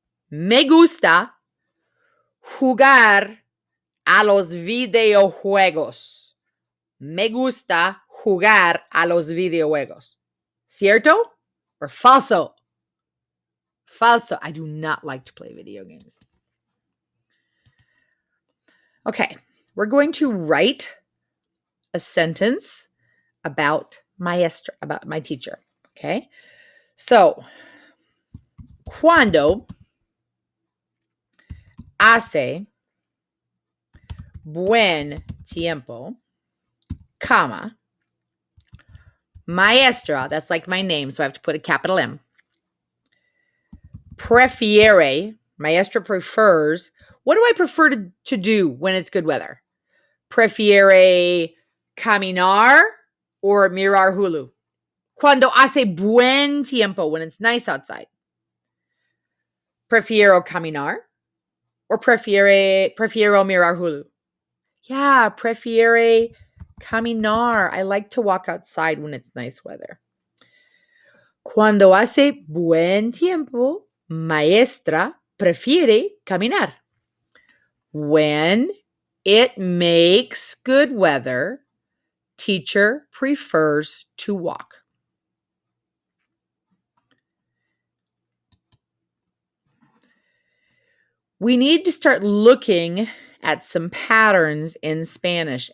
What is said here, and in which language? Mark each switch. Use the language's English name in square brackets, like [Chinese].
[Spanish] Me gusta jugar a los videojuegos. Me gusta jugar a los videojuegos. ¿Cierto or falso? Falso. [English] I do not like to play video games. Okay, we're going to write a sentence about maestra, about my teacher. Okay, so [Spanish] cuando hace buen tiempo, [English] comma, maestra, that's like my name, so I have to put a capital M. [Spanish] Prefiere, maestra prefers. [English] What do I prefer to do when it's good weather? [Spanish] Prefiere caminar or mirar hulu? Cuando hace buen tiempo, [English] when it's nice outside. [Spanish] Prefiero caminar or prefiero mirar hulu? Yeah, prefiere caminar. [English] I like to walk outside when it's nice weather. [Spanish] Cuando hace buen tiempo, maestra prefiere caminar. [English] When it makes good weather, teacher prefers to walk. We need to start looking at some patterns in Spanish.